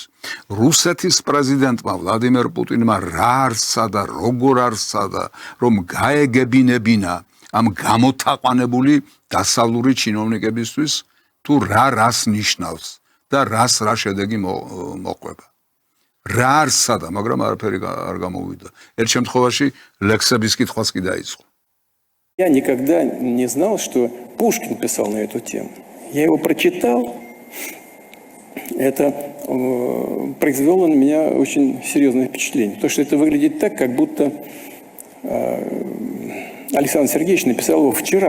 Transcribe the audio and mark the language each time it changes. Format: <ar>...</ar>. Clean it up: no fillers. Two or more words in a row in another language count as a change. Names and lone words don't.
<ka>რუსეთის პრეზიდენტმა ვლადიმერ პუტინმა რა არსა და როგორ არსა და რომ გაეგებინებინა ამ გამოთაყვანებული დასავლური ჩინოვნიკებისთვის თუ რას ნიშნავს და რა შედეგი მოყვება. რა არსა და, მაგრამ არაფერი არ გამოვიდა. ერთ შემთხვევაში ლექსების კითხვაც კი დაიწყო.</ka> <ru>Я никогда не знал, что Пушкин писал на эту тему. Я его прочитал. Это произвело на меня очень серьезное впечатление. Потому что это выглядит так, как будто Александр Сергеевич написал его вчера.</ru>